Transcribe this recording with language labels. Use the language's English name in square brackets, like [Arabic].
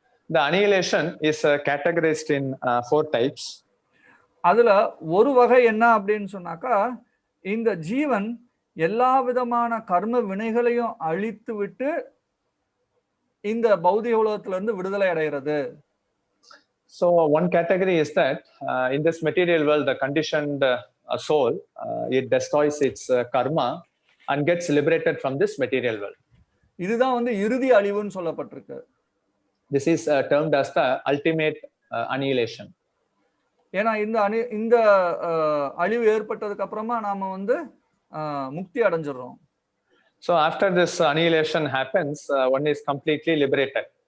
[English] The annihilation is categorized in 4 types. [Tamil] அதுல ஒரு வகை என்ன அப்படின்னு சொன்னாக்கா, இந்த ஜீவன் எல்லா விதமான கர்ம வினைகளையும் அழித்து விட்டு இந்த பௌதிக உலகத்துல இருந்து விடுதலை அடைகிறது. [English] So one category is that in this material world, the conditioned soul, it destroys its karma and gets liberated from this material world. [Tamil] இதுதான் வந்து இறுதி அழிவுன்னு சொல்லப்பட்டிருக்கு. [English] This is termed as the ultimate annihilation. [Tamil] ஏன்னா இந்த அழிவு ஏற்பட்டதுக்கு அப்புறமா நாம வந்து முக்தி அடைஞ்சிடறோம். [English] So after this annihilation happens, one is completely liberated.